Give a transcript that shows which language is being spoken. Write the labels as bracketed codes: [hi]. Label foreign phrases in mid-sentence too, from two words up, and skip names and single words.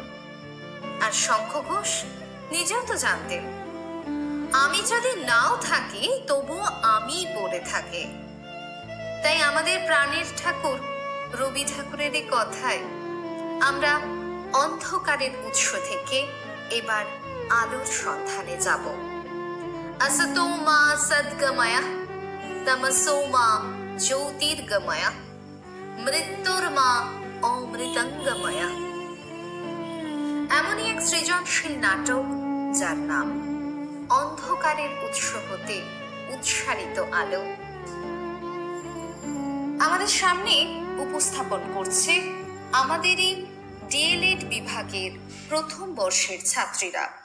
[bn] আর শঙ্খ ঘোষ নিজেও তো জানতেন, আমি যদি নাও থাকি তবুও আমিই পড়ে থাকে। তাই আমাদের প্রাণের ঠাকুর রবি ঠাকুরের এই কথায় আমরা অন্ধকারের উৎস থেকে এবার আলোর সন্ধানে যাব। [sa] असतो मा सद्गमय तमसो मा ज्योतिर्गमय মৃত্যুর্মা অমৃতঙ্গময়। [bn] এমনই এক সৃজনশীল নাটক যার নাম অন্ধকারের উৎস হতে উৎসারিত আলো আমাদের সামনে উপস্থাপন করছে আমাদেরই ডিএলএড বিভাগের প্রথম বর্ষের ছাত্রীরা।